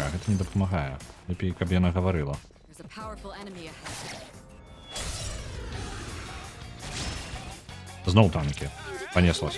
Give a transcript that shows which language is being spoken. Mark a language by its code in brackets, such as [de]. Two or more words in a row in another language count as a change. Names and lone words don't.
[be] Гэта не дапамагае. Лепей, каб яна гаварыла. [en] There's a powerful enemy ahead. [be] Зноў танкі. Панеслася.